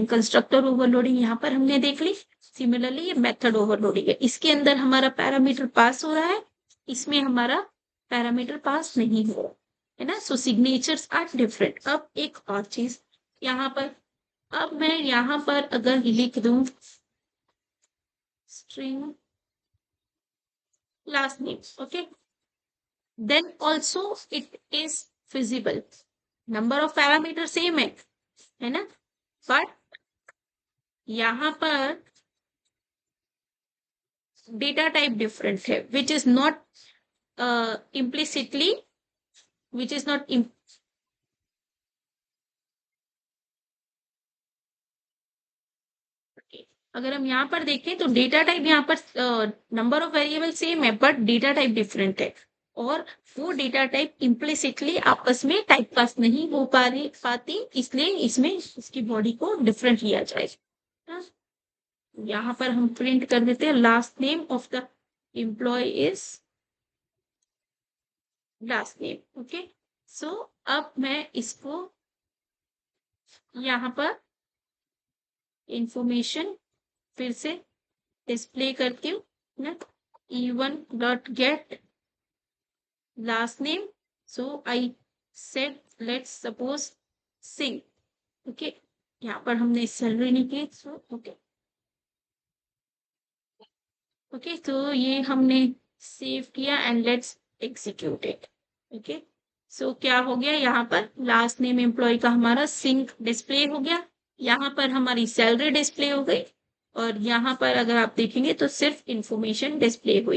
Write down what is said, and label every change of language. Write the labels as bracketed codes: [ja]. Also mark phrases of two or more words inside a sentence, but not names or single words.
[en] constructor overloading [hi] यहाँ पर हमने देख ली। सिमिलरली ये [en] method overloading [hi] है, इसके अंदर हमारा पैरामीटर पास हो रहा है, इसमें हमारा पैरामीटर पास नहीं हो रहा है ना। [en] so signatures are different. [hi] अब एक और चीज यहाँ पर, अब मैं यहाँ पर अगर लिख दूं [en] string last name, okay, then also it is feasible. number of parameter same [hi] है ना, बट यहाँ पर [en] data type different [hi] है, [en] which is not implicitly, which is not [hi] अगर हम यहाँ पर देखें तो [en] data type [hi] यहाँ पर [en] number of variable same [hi] है [en] but data type different [hi] है, और वो [en] data type implicitly [hi] आपस में [en] type cast [hi] नहीं हो पाती, इसलिए इसमें इसकी बॉडी को डिफरेंट लिया जाएगा। यहाँ पर हम प्रिंट कर देते हैं [en] last name of the employ is last name, [hi] ओके। सो अब मैं इसको यहाँ पर इंफॉर्मेशन फिर से डिस्प्ले करती हूँ ना, [en] e1.get last name, so I said let's suppose sing, okay। [hi] यहाँ पर हमने सैलरी नहीं की, सो ओके, तो ये हमने सेव किया एंड [en] let's execute it, okay. [hi] सो क्या हो गया, यहाँ पर [en] last name employee [hi] का हमारा सिंक डिस्प्ले हो गया, यहाँ पर हमारी सैलरी डिस्प्ले हो गई, और यहाँ पर अगर आप देखेंगे तो सिर्फ इंफॉर्मेशन डिस्प्ले हुई।